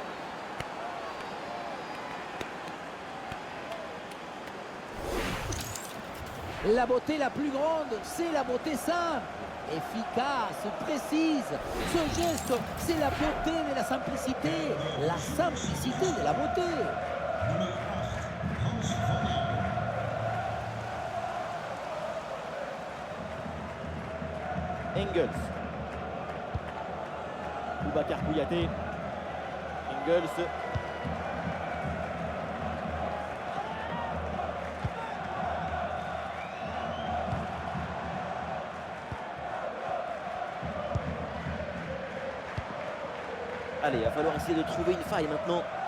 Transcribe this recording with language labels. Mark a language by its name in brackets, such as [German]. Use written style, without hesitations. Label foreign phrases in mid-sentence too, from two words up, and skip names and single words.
[French] La beauté la plus grande, c'est la beauté simple. Efficace, précise. Ce geste, c'est la beauté de la simplicité. La simplicité de la beauté. [Dutch] Nummer 8, Hans van Aken. Engels. Boubacar Kouyaté. Engels. [French] Allez, il va falloir essayer de trouver une faille maintenant.